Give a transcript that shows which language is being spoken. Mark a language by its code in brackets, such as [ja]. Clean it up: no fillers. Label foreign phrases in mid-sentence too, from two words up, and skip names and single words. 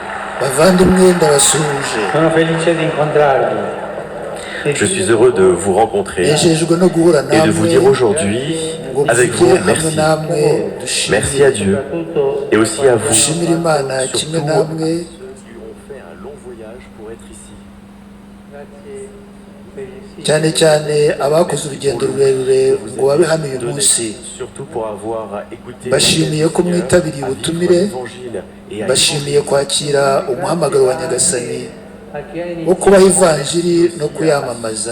[it] Sono felice di incontrarvi. [fr] Je suis heureux de vous rencontrer et de vous dire aujourd'hui, avec vous, merci. Merci à Dieu et aussi à vous, surtout qui ont fait un long voyage pour être ici. [rw] cyane cyane abakoze urugendo rurerure ngo babe hano uyu munsi bashimiye ko mwitabiriye ubutumire, bashimiye kwakira umuhamagaro wa Nyagasani wo kubaha ivanjiri no kuyamamaza.